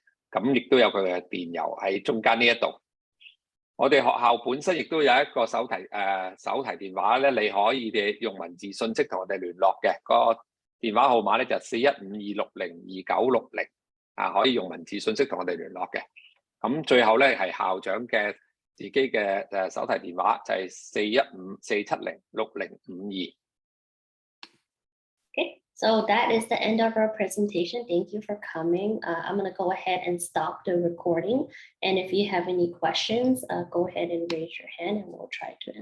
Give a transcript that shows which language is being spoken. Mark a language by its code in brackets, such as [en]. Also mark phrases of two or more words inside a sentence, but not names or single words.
[yue] 咁亦都有佢嘅電郵喺中間呢一度。我哋學校本身亦都有一個手提電話咧，你可以用文字信息同我哋聯絡嘅。個電話號碼咧就4152602960，可以用文字信息同我哋聯絡嘅。咁最後咧係校長嘅自己嘅手提電話，就係415-470-6052。 [en] Okay, so that is the end of our presentation. Thank you for coming. I'm going to go ahead and stop the recording. And if you have any questions, go ahead and raise your hand and we'll try to answer.